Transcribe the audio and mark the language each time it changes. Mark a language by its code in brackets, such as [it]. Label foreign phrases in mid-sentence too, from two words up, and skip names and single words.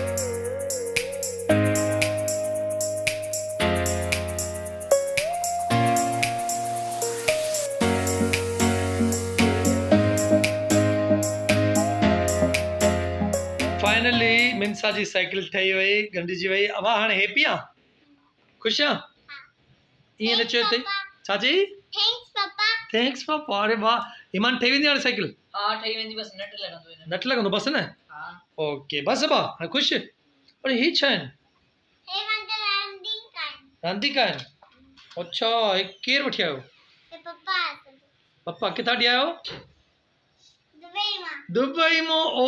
[sd] फाइनली मिनसा जी साइकिल ठही वई गंढिजी वई अब हाणे हैप्पी आहे ख़ुशि आहे ईअं न चयो अथई छा चई [en] thanks papa [sd] अरे वाह ईमान ठही वेंदी हाणे साइकिल हा ठही वेंदी बस नट लॻंदो हिन नट लॻंदो बसि न हा ओके बसि बा हाणे ख़ुशि अरे ही छा आहिनि रांदीका आहिनि अच्छा हे केरु वठी आयो पप्पा किथां ॾी आयो दुबई मां ओ